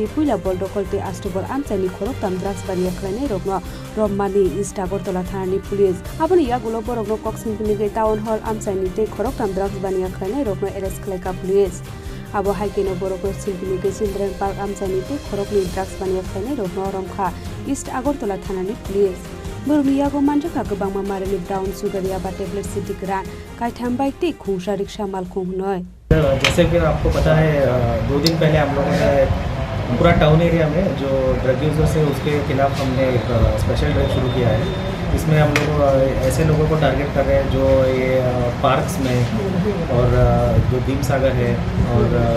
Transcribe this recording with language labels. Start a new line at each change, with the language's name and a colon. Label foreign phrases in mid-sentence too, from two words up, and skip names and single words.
Kok Borok: Puila Boldokolte Astobor Amsani Khorok Tam Drugs Bania Khlainai Rogno Rommani East Agartala Thanani Police Aboni Yagulo Borogno Kok Singpini Town Hall Amsani Te Khorok Tam Drugs Bania Khlainai Rogno arrest khlaika police Abo Haikeno Borogno Singpini Children Park Amsani Te Khorok ni Drugs Bania Khlainai Rogno Romkha East Agartala Thanani Police Burmiyago manjaka gabangma mareni
English: brown sugar
Kok Borok: yaba tablet city kran kaitham bike te khungsa rickshaw malkhung noi
Hindi: जैसे कि आपको पता है 2 दिन पहले हम लोगों ने पूरा
English: town area
Hindi: में जो
English: drug users
Hindi: है उसके खिलाफ हमने एक
English: special drive
Hindi: शुरू किया है इसमें हम लोग ऐसे लोगों को टारगेट कर रहे हैं जो ये पार्क्स में और जो भीम सागर है और